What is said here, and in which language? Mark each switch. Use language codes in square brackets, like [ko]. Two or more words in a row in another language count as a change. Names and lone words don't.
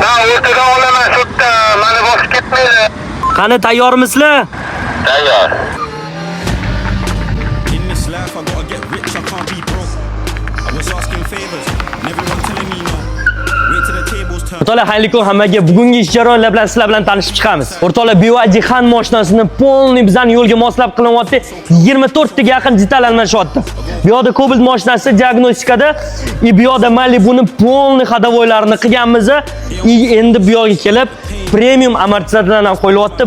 [uz] o'rtadan olaman sudda, mani bosib ketmaydi. Qani tayyormisizlar? Tayyor. [en] In this life, I gotta get rich, I can't be broke. I was asking favors, and everyone telling me no. Wait till the tables turn. [uz] O'rtoqlar, xayrli kun hammaga. Bugungi ish jarayonlar bilan sizlar bilan tanishib chiqamiz. O'rtoqlar, BYD Han mashinasini polniy bizani yo'lga moslab qilinyapti. 24 taga yaqin detal almashyapti. Bu yoqda Cobalt mashinasi diagnostikada, bu yoqda Malibu'ning polniy xadavoylarini qilganmiz. Endi bu yoqqa kelib premium amortizatorlar ham qo'yilyapti.